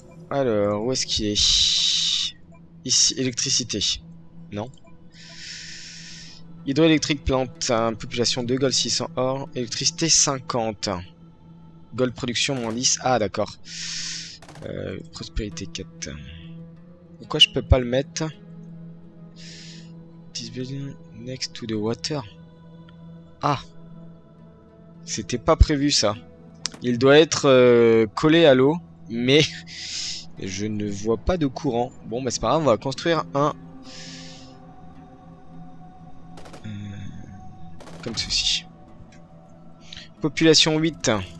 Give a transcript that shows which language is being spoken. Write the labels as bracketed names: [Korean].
[French] Alors, où est-ce qu'il est? Ici, électricité. Non. Hydroélectrique plante, population 2, gold 600 or, électricité 50. Gold production moins 10. Ah d'accord. Prospérité 4. Pourquoi je peux pas le mettre? [English] This building next to the water. [French] Ah. C'était pas prévu ça. Il doit être collé à l'eau, mais je ne vois pas de courant. Bon bah c'est pas grave, on va construire un... comme ceci. Population 8.